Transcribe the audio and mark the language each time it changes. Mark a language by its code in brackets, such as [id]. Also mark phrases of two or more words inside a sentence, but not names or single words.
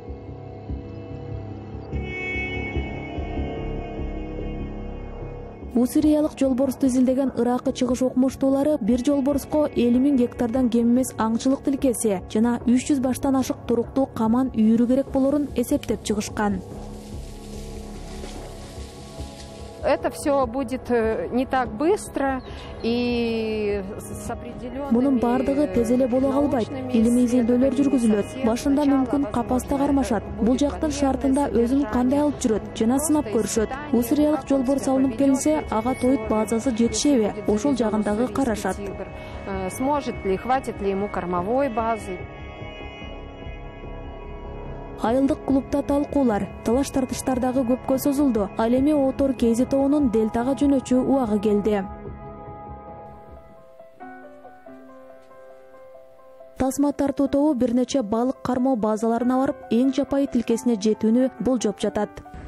[ky] Усириялык жолборсту изилдеген Ыракы чыгыш окумуштуулары бир жолборско 50 миң гектардан кем эмес аңчылык тилкеси жана 300 баштан ашык туруктуу каман үйүрү керек болорун эсептеп чыгышкан. [ru] это все будет не так быстро и с определенными [ky] Мунун бардыгы тез эле боло калбайт. Илимий изилдөөлөр жүргүзүлөт. Башында мүмкүн капаста кармашат. Бул жактын шартында өзүн кандай алып жүрөт жана сынап көрүшөт. Усуриялык жолбор салынып келинсе, ага тоют базасы жетишеби? Ошол жагындагы карашат. [ru] Сможет ли, хватит ли ему кормовой базы? [ky] Айылдык клубда талкуулар, талаш-тартыштар дагы көпкө созулду. Ал эми Отор Кейзи тоонун Дельтага жөнөчүү убагы келди. Тасма тартуу тобу бир нече балык кармоо базаларына барып, эң жапайы тилкесине жетүүнү болжоп жатат.